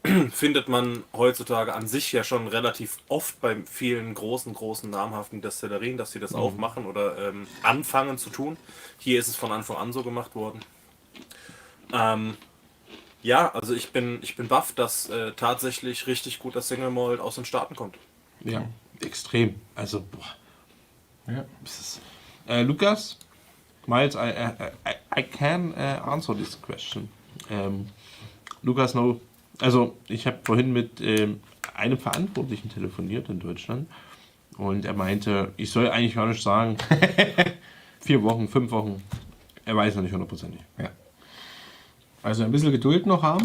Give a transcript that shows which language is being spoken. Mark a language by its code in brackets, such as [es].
[de] Findet man heutzutage an sich ja schon relativ oft bei vielen großen namhaften Destillerien, dass sie das auch machen oder anfangen zu tun. Hier ist es von Anfang an so gemacht worden. Ja, also ich bin baff, dass tatsächlich richtig guter Single Malt aus den Staaten kommt. Ja, extrem. Also, boah. Ja. [en] Lukas, Miles, I can answer this question. Lukas, no. [de] Also, ich habe vorhin mit einem Verantwortlichen telefoniert in Deutschland und er meinte, ich soll eigentlich gar nicht sagen, 4 Wochen, 5 Wochen, er weiß noch nicht hundertprozentig. Ja. Also ein bisschen Geduld noch haben,